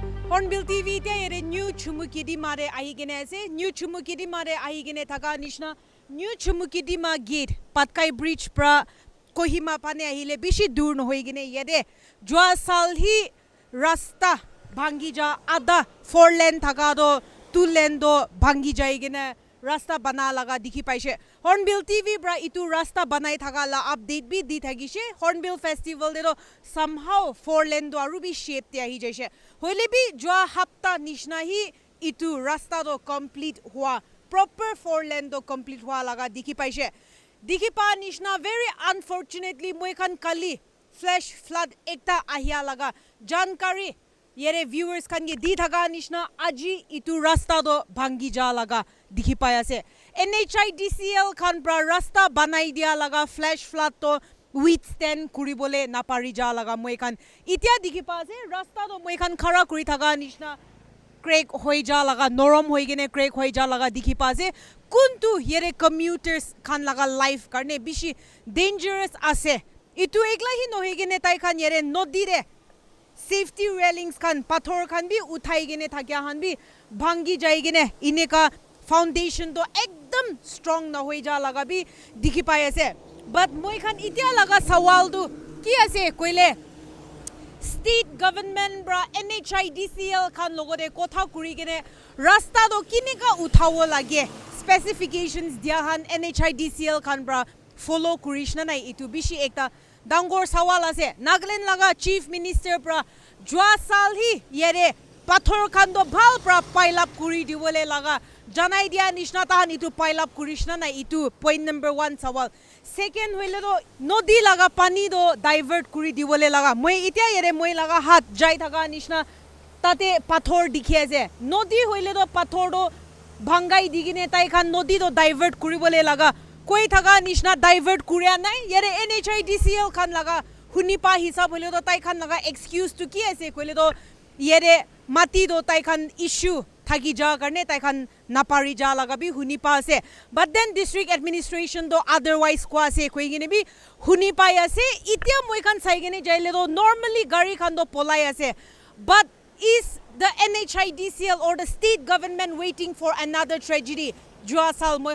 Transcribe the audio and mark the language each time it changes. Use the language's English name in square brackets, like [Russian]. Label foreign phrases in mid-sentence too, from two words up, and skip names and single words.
[Naga Pidgin] Hornbill TV te new Chumou kidi mare ahigene ase new Chumou kidi mare ahigene thaka nishna new Chumou kidi ma gate Patkai bridge pra Kohima pane ahile bishi dur no hoigene yede jwa sal hi rasta bhangi ja ada 4 lane thaka do 2 lane do bhangi jaigene rasta bana laga dikhi paise Hornbill TV bra itu rasta banai thaka la update bi di thagise Hornbill festival de do somehow 4 lane do aru bi shape te ahi jaise hoile bi jwa hapta nishna hi itu rasta do complete hua [English] proper 4 lane [Naga Pidgin] do complete hua laga dikhi paise dikhi pa nishna [English] very unfortunately [Naga Pidgin] moi khan kali [English] flash flood [Naga Pidgin] ekta ahia laga jankari yere viewers kan ge di thaga nishna aji itu rasta do bhangi ja laga dikhi pai ase NH-29 khan pra rasta banai dia laga [English] flash flood to withstand [Naga Pidgin] kuribole napari ja laga moi khan itia dikhi pa ase rasta do moi khan khara kuri thaga nishna crack hoi ja laga norom hoi gene crack hoi ja laga dikhi pa ase kuntu yere commuters khan laga life karne bishi dangerous ase itu ekla hi no hegene tai khan yere nodi re [English] safety railings [Naga Pidgin] khan pathor khan bi uthai gene thakya han bi bhangi jai gene ineka foundation to ekdam strong na hoi ja laga bi dikhi pai ase but moi khan itia laga sawal du ki ase koile [English] state government [Naga Pidgin] bra NH-29 khan logore kotha kuri gene rasta do kinika uthawo lage specifications dia han NH-29 khan bra follow kurishna nai itu bishi ekta dangor sawal ase Nagaland laga [English] chief minister [Naga Pidgin] pra jwa sal hi yere pathor khan do bhal pra [English] pile up [Naga Pidgin] kuri diwole laga janai dia nishna tahan itu [English] pile up [Naga Pidgin] kurishna na itu [English] point number 1 [Naga Pidgin] sawal second hoile do nodi laga pani do divert kuri diwole laga moi itia yere moi laga hat jai thaga nishna tate pathor dikhi ase nodi hoile do pathor do bhangai digine tai khan nodi do divert kuribole laga koi thaga nishna divert kurya nai yere NH-29 khan laga hunipa hisab hole do tai khan laga excuse to ki ase koile do yere mati do tai khan issue thagi ja karne tai khan napari ja laga bi hunipa ase but then [English] district administration [Naga Pidgin] do otherwise kwa ase koi gene bi hunipa ase itia moi khan sai gene jaile do normally gari khan do polai ase [English] but is the NH-29 or the state government waiting for another tragedy [Naga Pidgin] jua sal moi